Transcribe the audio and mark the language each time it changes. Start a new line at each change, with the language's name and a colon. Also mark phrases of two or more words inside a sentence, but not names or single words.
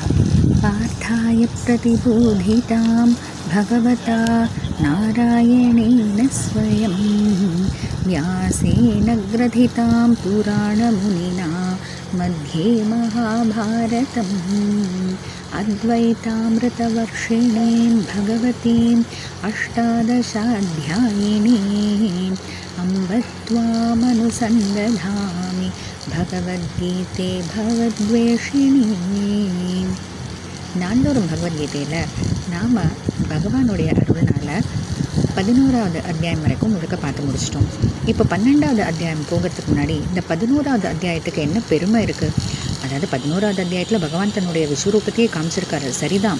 Sanskrit: पार्थाय प्रतिबोधितां भगवता नारायणेन स्वयं व्यासेन ग्रथितां पुराणमुनिना मध्ये महाभारतम् अद्वैतामृतवर्षिणीं भगवतीम् अष्टादशाध्यायिनीम् अम्ब त्वामनुसन्दधामि भगवद्गीते भवद्वेषिणी.
Tamil: நாள்தோறும் பகவத்கீதையில் நாம் பகவானுடைய அருள்னால் 11வது அத்தியாயம் வரைக்கும் முழுக்க பார்த்து முடிச்சிட்டோம். இப்போ 12வது அத்தியாயம் போகிறதுக்கு முன்னாடி இந்த 11வது அத்தியாயத்துக்கு என்ன பெருமை இருக்குது, அதாவது 11வது அத்தியாயத்தில் பகவான் தன்னுடைய விஸ்வரூபத்தையே காமிச்சிருக்காரு, சரிதான்.